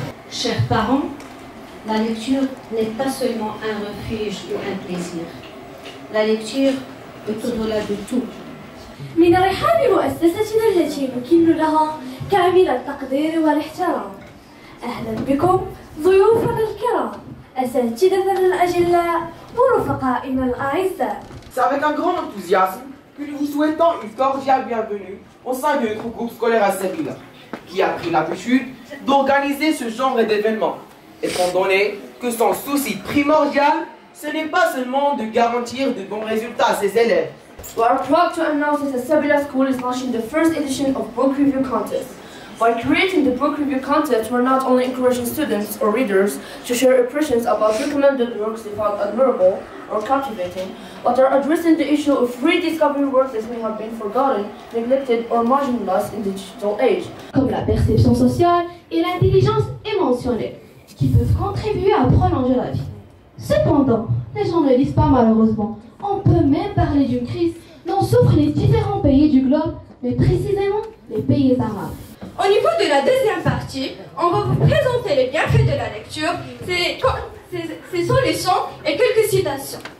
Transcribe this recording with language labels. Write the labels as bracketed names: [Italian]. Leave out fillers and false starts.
[French] Chers parents, la lecture n'est pas seulement un refuge ou un plaisir. La lecture est au-delà de tout. [Arabic] من رحاب مؤسستنا التي نكن لها كامل التقدير والاحترام. أهلا بكم ضيوفنا الكرام، أساتذتنا الأجلاء ورفقائنا الأعزاء. [French] C'est avec un grand enthousiasme que nous vous souhaitons une cordiale bienvenue au sein de notre groupe scolaire à Sevilla, qui a pris l'habitude d'organiser ce genre d'événements, étant donné que son souci primordial, ce n'est pas seulement de garantir de bons résultats à ses élèves. [English] We are proud to announce that the Sevilla School is launching the first edition of Book Review Contest. By creating the Book Review Contest, we're not only encouraging students or readers to share impressions about recommended works they found admirable or captivating, but are addressing the issue of rediscovering works that may have been forgotten, neglected or marginalized in the digital age. [French] Comme la perception sociale et l'intelligence émotionnelle, qui peuvent contribuer à prolonger la vie. Cependant, les gens ne lisent pas malheureusement. On peut même parler d'une crise dont souffrent les différents pays du globe, mais précisément les pays arabes. Au niveau de la deuxième partie, on va vous présenter les bienfaits de la lecture, ses solutions et quelques citations.